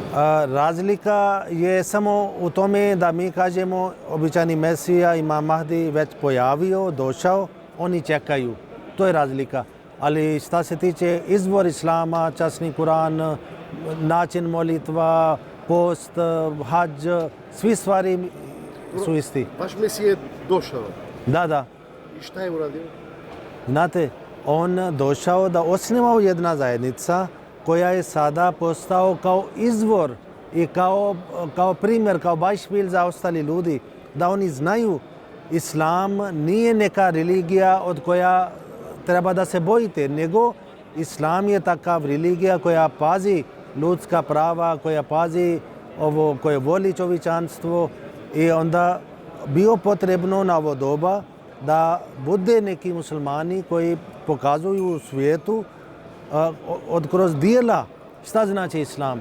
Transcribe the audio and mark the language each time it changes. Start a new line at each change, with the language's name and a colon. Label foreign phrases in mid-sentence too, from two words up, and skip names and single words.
Bosnian: Razlika je samo u tome da mi kažemo običani Mesija, Imam Mahdi već pojavio, došao, oni čekaju. To je razlika. Ali šta se tiče izvor islama, časni Kur'an, način molitva, post, hadž, svi stvari su isti.
Macedonian: Vaš Месија е дошao.
Bosnian: Da. И šta je uradio? Znate, on došao da osnivao jedna zajednica koja je sada postao kao izvor i kao primjer, kao bajšpil za ostali ljudi, da oni znaju islam nije neka religija od koja treba da se bojite, nego islam je takav religija koja pazi ljudska prava, koja pazi ovo, koja voli čovječanstvo i onda bio potrebno na ovo doba da bude neki muslimani koji pokazuju u svijetu kroz dijela šta znači islam.